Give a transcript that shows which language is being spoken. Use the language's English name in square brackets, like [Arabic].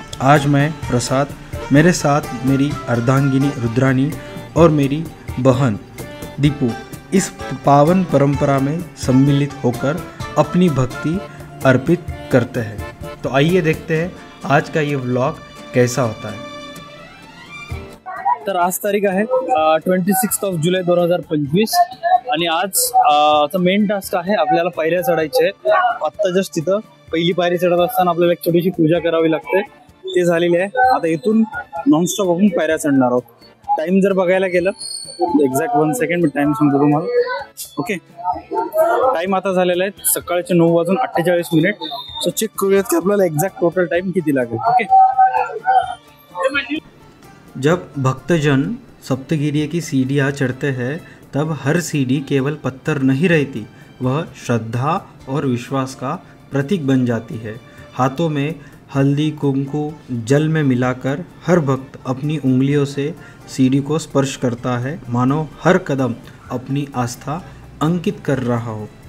[Hindi] आज मैं प्रसाद, मेरे साथ मेरी अर्धांगिनी रुद्रानी और मेरी बहन दीपू इस पावन परंपरा में सम्मिलित होकर अपनी भक्ति अर्पित करते हैं। तो आइए देखते हैं आज का ये व्लॉग कैसा होता है। [Marathi] तर आज तारीख आहे 26 जुलै 2025 आणि आज मेन टास्क आहे आपल्याला पायऱ्या चढायचे आहेत। आत्ता जस्ट तिथं पहिली पायरी चढत असताना आपल्याला एक छोटीशी पूजा करावी लागते, ते झालेली आहे। आता इथून नॉनस्टॉप आपण पायऱ्या चढणार आहोत। टाइम जर बघायला गेलं एक्झॅक्ट 1 सेकंड मी टाइम सांगतो तुम्हाला। ओके, टाइम आता झालेला आहे सकाळचे 9:48। सो चेक करूयात की आपल्याला एक्झॅक्ट टोटल टाइम किती लागेल। [English] okay, [Hindi] जब भक्तजन सप्तगिरी की सीढ़ियाँ चढ़ते हैं तब हर सीढ़ी केवल पत्थर नहीं रहती, वह श्रद्धा और विश्वास का प्रतीक बन जाती है। हाथों में हल्दी कुमकुम जल में मिलाकर हर भक्त अपनी उंगलियों से सीढ़ी को स्पर्श करता है, मानो हर कदम अपनी आस्था अंकित कर रहा हो।